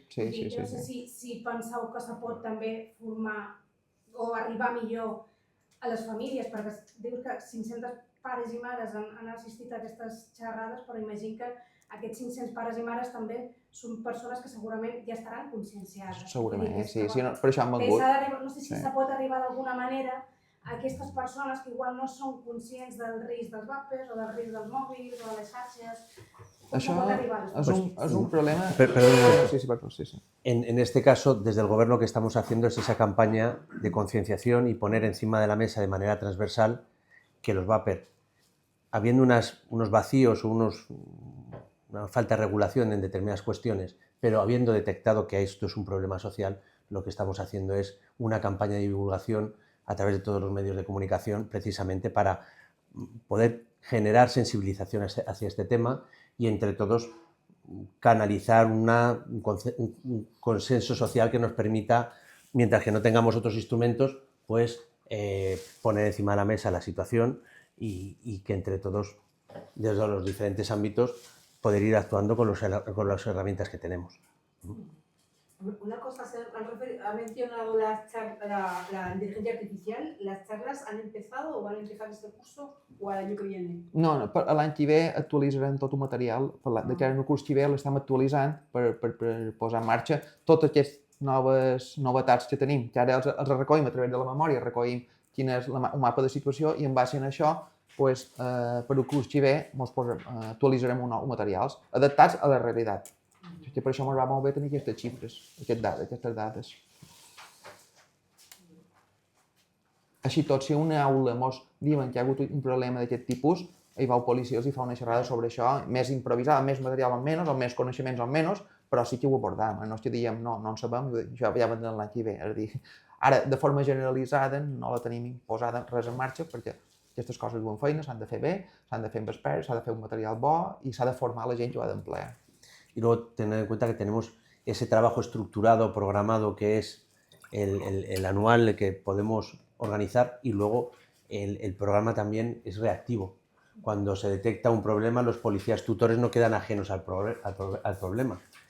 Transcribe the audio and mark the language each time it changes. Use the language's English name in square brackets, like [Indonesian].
[Catalan] No sé si penseu que se pot també formar o arribar millor a les famílies, perquè dius que 500 pares i mares han assistit a aquestes xerrades, però imagino que aquests 500 pares i mares també són persones que segurament ja estaran conscienciades. Segurament, sí, per això han vengut. No sé si se pot arribar d'alguna manera a aquestes persones que igual no són conscients del risc dels vàpers o del risc dels mòbils o de les xarxes. Això és un problema... Sí. [Spanish] En este caso, desde el Gobierno, lo que estamos haciendo es esa campaña de concienciación y poner encima de la mesa de manera transversal que los vapers, habiendo unos vacíos o una falta de regulación en determinadas cuestiones, pero habiendo detectado que esto es un problema social, lo que estamos haciendo es una campaña de divulgación a través de todos los medios de comunicación, precisamente para poder generar sensibilización hacia este tema y entre todos canalizar un consenso social que nos permita, mientras que no tengamos otros instrumentos, pues poner encima de la mesa la situación y que entre todos, desde los diferentes ámbitos, poder ir actuando con las herramientas que tenemos. Una cosa, ha mencionado la inteligencia artificial. ¿Las charlas han empezado o van a empezar este curso o al año que viene? [Catalan] No, l'any que ve actualitzarem tot el material. De cara al curs que ve l'estem actualitzant per posar en marxa totes aquestes noves novetats que tenim, que ara els recollim a través de la memòria, recollim quin és un mapa de situació i en base a això, per el curs que ve, actualitzarem uns materials adaptats a la realitat. Que per això ens va molt bé tenir aquestes xifres, aquestes dades. Així tot, si a una aula ens diuen que hi ha hagut un problema d'aquest tipus, hi va el policia, els fa una xerrada sobre això, més improvisada, més material o menys, o més coneixements o menys, però sí que ho abordam. No és que diem, no en sabem, això ja vendrà l'any que ve. És a dir, ara, de forma generalitzada, no la tenim posada res en marxa, perquè aquestes coses duen feina, s'han de fer bé, s'han de fer amb experts, s'ha de fer un material bo i s'ha de formar la gent que ho ha d'emplear. [Spanish] Y luego tener en cuenta que tenemos ese trabajo estructurado, programado, que es el anual que podemos organizar, y luego el programa también es reactivo. Cuando se detecta un problema, los policías tutores no quedan ajenos al problema.